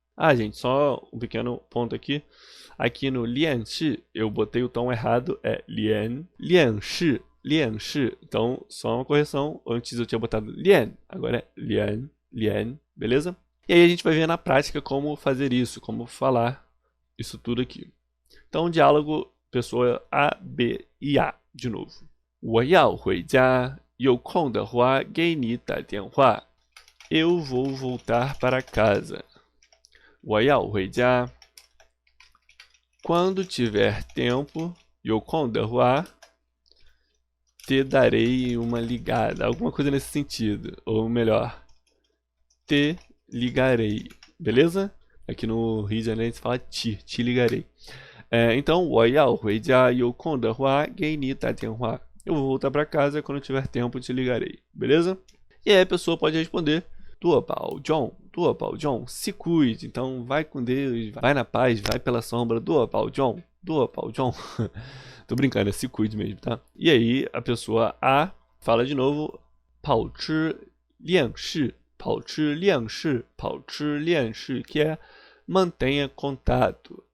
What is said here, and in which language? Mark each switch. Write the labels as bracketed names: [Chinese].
[Portuguese] Ah, gente, só um pequeno ponto aqui. Aqui no lianshi, eu botei o tom errado, é lianshi, lianshi. Então, só uma correção. Antes eu tinha botado lian, agora é lian, beleza? E aí a gente vai ver na prática como fazer isso, como falar isso tudo aqui. Então, diálogo, pessoa A, B e A, de novo. [Chinese] 我要回家，有空的话给你打电话。 [Portuguese] Eu vou voltar para casa. [Chinese] 我要回家。 [Portuguese] Quando tiver tempo, [Chinese] 有空的话 [Portuguese] te darei uma ligada. Alguma coisa nesse sentido. Ou melhor, te ligarei. Beleza? Aqui no Rio de Janeiro a gente fala te ligarei. Então, [Chinese] 我要回家，有空的话给你打电话。 [Portuguese] Eu vou voltar para casa, quando tiver tempo te ligarei. Beleza? E aí a pessoa pode responder, [Chinese] 多保重，多保重, [Portuguese] se cuide. Então, vai com Deus, vai na paz, vai pela sombra, [Chinese] 多保重, 多保重. [Portuguese] Tô brincando, é se cuide mesmo, tá? E aí a pessoa A fala de novo, [Chinese] 保持练习，保持练习，保持练习, [Portuguese] que é mantenha contato.